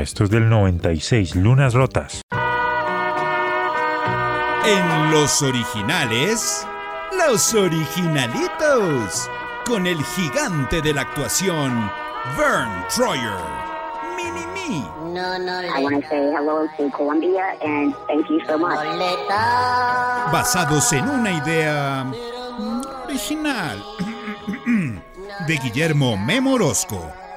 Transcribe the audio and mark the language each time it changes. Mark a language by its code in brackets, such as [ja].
[es] Esto es del 96, Lunas Rotas. En los originales, los originalitos, con el gigante de la actuación, Vern Troyer, Mini-Me. [en] I want to say hello to Colombia and thank you so much. [es] Boleta. Basados en una idea original de Guillermo Memo Orozco.